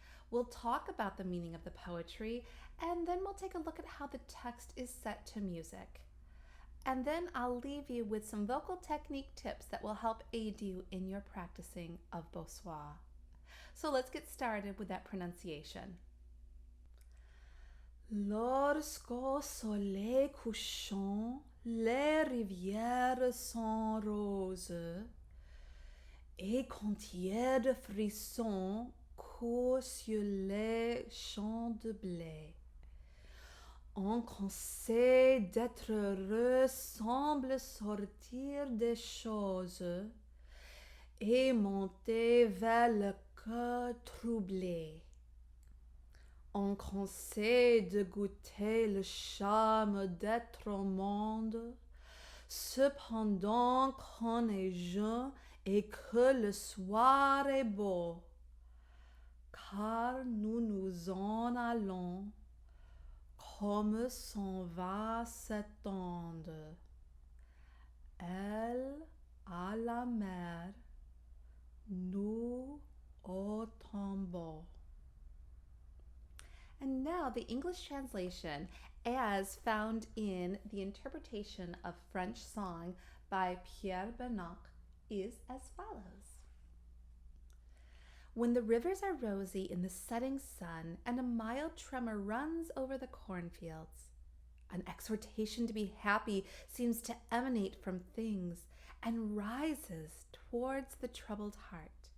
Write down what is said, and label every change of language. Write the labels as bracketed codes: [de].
[en] We'll talk about the meaning of the poetry, and then we'll take a look at how the text is set to music. And then I'll leave you with some vocal technique tips that will help aid you in your practicing of Beau soir. So let's get started with that pronunciation. [fr] Lorsqu'au soleil couchant, les rivières sont roses, et qu'un tiède frisson court sur les champs de blé. Un conseil d'être heureux semble sortir des choses et monter vers le cœur troublé. On conseille de goûter le charme d'être au monde, cependant qu'on est jeune et que le soir est beau, car nous nous en allons, comme s'en va s'étendre. Elle à la mer, nous au tombeau. [en] And now the English translation as found in the interpretation of French song by Pierre Bernac is as follows. When the rivers are rosy in the setting sun and a mild tremor runs over the cornfields, an exhortation to be happy seems to emanate from things and rises towards the troubled heart.